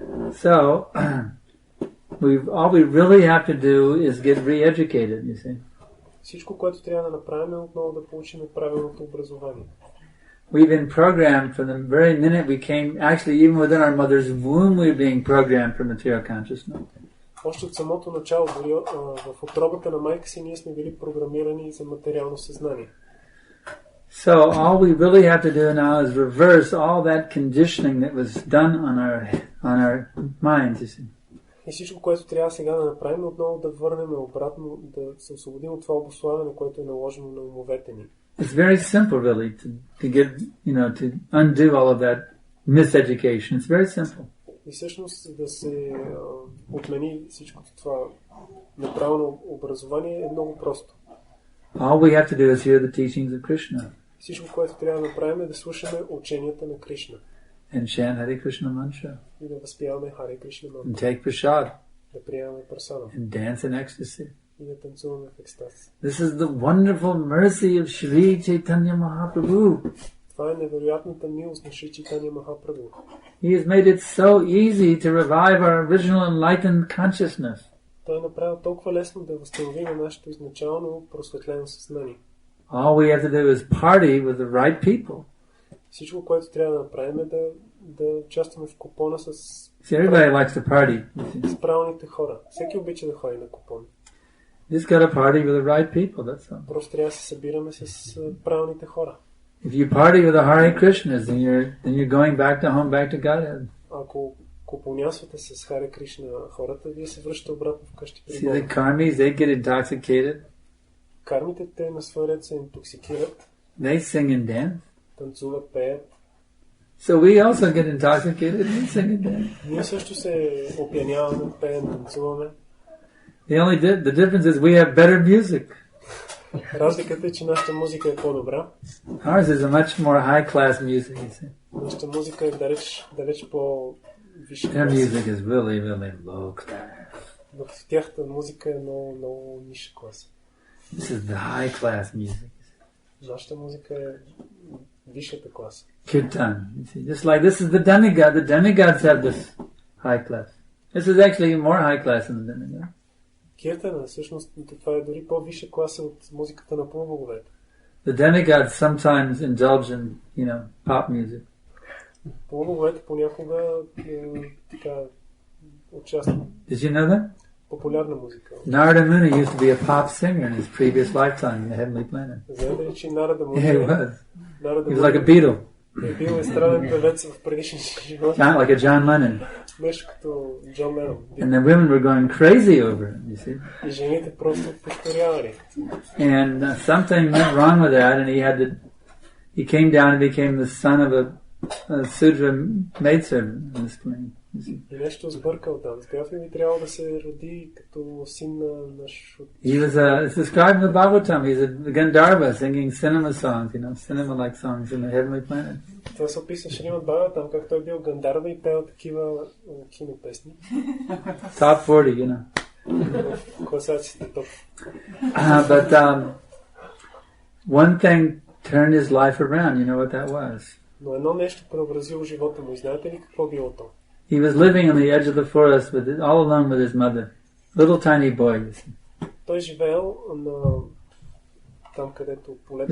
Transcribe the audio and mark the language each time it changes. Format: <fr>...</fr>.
<en>So, all we really have to do is get re-educated, you see.</en> <bg>Всичко, което трябва да направим, е отново да получим правилното образование.</bg> <en>We've been programmed from the very minute we came, actually even within our mother's womb we're being programmed for material consciousness.</en> <bg>Още от самото начало, дори в утробата на майка си, ние сме били програмирани за материално съзнание.</bg> <en>So all we really have to do now is reverse all that conditioning that was done on our minds, you see. И всичко, което трябва сега да направим, отново да върнем обратно, да се освободим от това обуславяне, което е наложено на умовете ни. It's very simple, really, to get, to undo all of that miseducation. It's very simple.</en> <bg>И всъщност да се отмени всичкото това неправилно образование е много просто.</bg> <en>All we have to do is hear the teachings of Krishna.</en> <bg>Всичко, което трябва да направим е да слушаме ученията на Кришна.</bg> <en>And chant Hare Krishna mantra.</en> <bg>И да възпяваме Харе Кришна мантра.</bg> <en>And take prasad.</en> <bg>Да приемаме прасада.</bg> <en>And dance in ecstasy.</en> <bg>И да танцуваме в екстаз.</bg> <en>This is the wonderful mercy of Shri Chaitanya Mahaprabhu.</en> <bg>Това е невероятната милост на Шри Чайтанья Махапрабху.</bg> <en>He has made it so easy to revive our original enlightened consciousness.</en> <bg>Той е направил толкова лесно да възстановим нашето изначално просветлено съзнание.</bg> <en>All we have to do is party with the right people.</en> <bg>Всичко, което трябва да направим е да участваме в купона с</bg> <en>Everybody likes to party.</en> <bg>с правилните хора. Всеки обича да ходи на купон.</bg> <en>Just gotta party with the right people, that's all.</en> <bg>Просто трябва да се събираме с правилните хора.</bg> <en>If you party with the Hare Krishnas, then you're going back to home, back to Godhead.</en> <bg>Ако купонясвате с Харе Кришна хората, вие се връщате обратно вкъщи при</bg> <en>See</en> <bg>Бога.</bg> <en>the karmis, they get intoxicated.</en> <bg>Кармите те на своя ред се интоксикират,</bg> <en>They sing and dance.</en> <bg>танцуват, пеят.</bg> <en>So we also get intoxicated and sing and dance.</en> <bg>Ние също се опяняваме, пеем, танцуваме.</bg> <en>The difference is we have better music.</en> <bg>Разликата е, че нашата музика е по-добра.</bg> <en>Ours is a much more high-class music, you see.</en> <bg>Нашата музика е далеч по-висша</bg> <en>Their</en> <bg>класа.</bg> <en>music is really, really low class.</en> <bg>В тяхната музика е много ниша класа.</bg> <en>This is the high-class music.</en> <bg>Нашата музика е висшата класа.</bg> <en>Kirtan, you see. Just like this is the demigod. The demigods have this high class. This is actually more high class than the demigod.</en> <bg>Киртана, всъщност, това е дори по-висша класа от музиката на полубоговете.</bg> <en>The demigods sometimes indulge in, pop music.</en> <bg>Полубоговете понякога така участват.</bg> <en>Did you know that?</en> <bg>Популярна музика.</bg> <en>Narada Muni used to be a pop singer in his previous lifetime in the heavenly planet.</en> <bg>Знаете ли, че Нарада Муни</bg> <en>Yeah, he was like a Beatle.</en> <bg>е бил естраден певец в предишния живот.</bg> <en>Like a John Lennon.</en> <bg>Беше като Джон Ленон.</bg> <en>And the women were going crazy over it, you see.</en> <bg>И жените просто повторявали.</bg> <en>And something went wrong with that, and he came down and became the son of a Sudra maidservant in this plane.</en> <bg>И нещо сбъркал там. Сказав ли би трябвало да се роди като син на наш...</bg> <en>It's described in the Bhagavatam. He's a Gandharva singing cinema songs, cinema-like songs in the heavenly planet.</en> <bg>Това се описва в Шримад Бхагаватам, как той бил Гандарва и пел такива кинопесни.</bg> <en>Top 40,</en> <bg>В класаците топ.</bg> <en>But one thing turned his life around. You know what that was?</en> <bg>Но едно нещо преобразило живота му. И знаете ли какво било то?</bg> <en>He was living on the edge of the forest all alone with his mother. Little tiny boy, you see.</en> <bg>Той живеел на там, където полето...</bg>